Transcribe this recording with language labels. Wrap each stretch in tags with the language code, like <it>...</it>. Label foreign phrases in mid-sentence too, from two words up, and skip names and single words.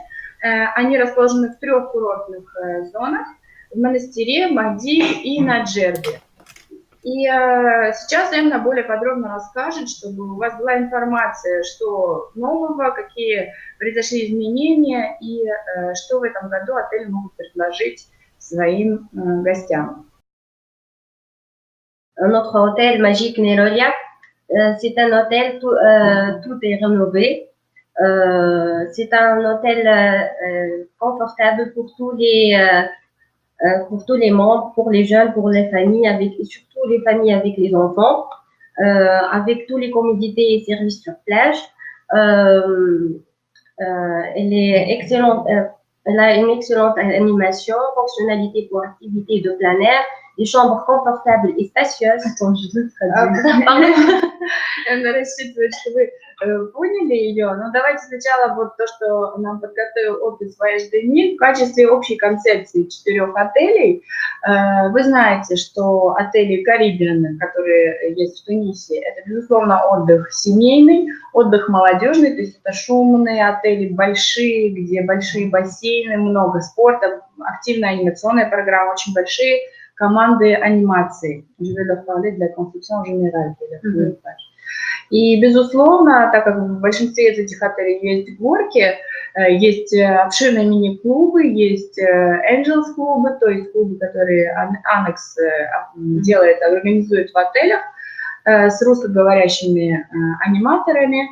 <ru>Они расположены в 3 курортных зонах: в Монастыре, Махди и на Джербе. И сейчас Эмна более подробно расскажет, чтобы у вас была информация, что нового, какие произошли изменения и что в этом году отели могут предложить своим гостям.</ru> <fr>Notre hôtel Magic Nerolia, c'est un hôtel, tout est rénové. C'est un hôtel confortable pour tous les membres, pour les jeunes, pour les familles, et surtout les familles avec les enfants, avec tous les commodités et services sur plage. Elle est excellente. Elle a une excellente animation, fonctionnalité pour activités de plein air, des chambres confortables et spacieuses. Attends, je dois traduire.</fr> <ru>Она рассчитывает, что вы поняли ее. Но давайте сначала вот то, что нам подготовил офис Voyage 2000 в качестве общей концепции 4 отелей. Вы знаете, что отели Caribbean, которые есть в Тунисе, это, безусловно, отдых семейный, отдых молодежный, то есть это шумные отели, большие, где большие бассейны, много спорта, активная анимационная программа, очень большие команды анимации.</ru> <fr>Je vais leur parler de la conception générale.</fr> <ru>И, безусловно, так как в большинстве из этих отелей есть горки, есть обширные мини-клубы, есть Angels клубы, то есть клубы, которые Annex делает, организует в отелях с русскоговорящими аниматорами.</ru>